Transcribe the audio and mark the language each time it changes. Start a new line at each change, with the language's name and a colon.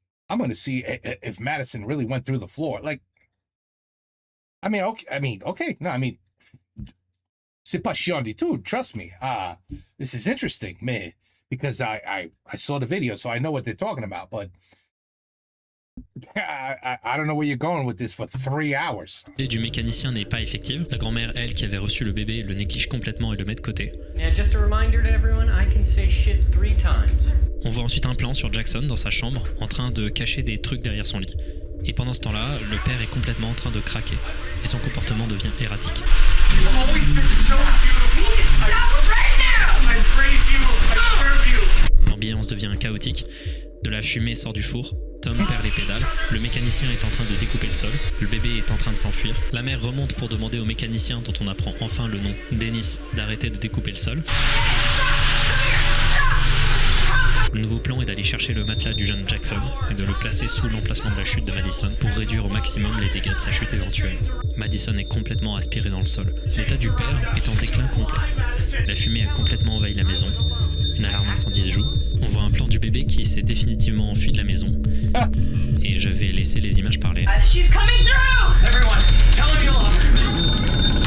English: I'm going to see if Madison really went through the floor. Like, okay. No, I mean,
French: c'est pas chiant du tout.
English: Trust me. This is interesting, mais because I saw the video, so I know what they're talking about. But I don't know where you're going with this for 3 hours.
French: L'idée du mécanicien n'est pas effective. La grand-mère, elle, qui avait reçu le bébé, le néglige complètement et le met de côté.
English: Yeah, just a reminder to everyone, I can say shit 3 times.
French: On voit ensuite un plan sur Jackson dans sa chambre, en train de cacher des trucs derrière son lit. Et pendant ce temps-là, le père est complètement en train de craquer, et son comportement devient erratique.
English: You've always been so beautiful. Stop right now! I praise you. I serve you.
French: L'ambiance devient chaotique, de la fumée sort du four, Tom perd les pédales, le mécanicien est en train de découper le sol, le bébé est en train de s'enfuir, la mère remonte pour demander au mécanicien dont on apprend enfin le nom, Dennis, d'arrêter de découper le sol. Le nouveau plan est d'aller chercher le matelas du jeune Jackson et de le placer sous l'emplacement de la chute de Madison pour réduire au maximum les dégâts de sa chute éventuelle. Madison est complètement aspiré dans le sol. L'état du père est en déclin complet. La fumée a complètement envahi la maison. Une alarme incendie se joue. On voit un plan du bébé qui s'est définitivement enfui de la maison. Et je vais laisser les images parler.
English: She's coming through! Everyone, tell him you love her.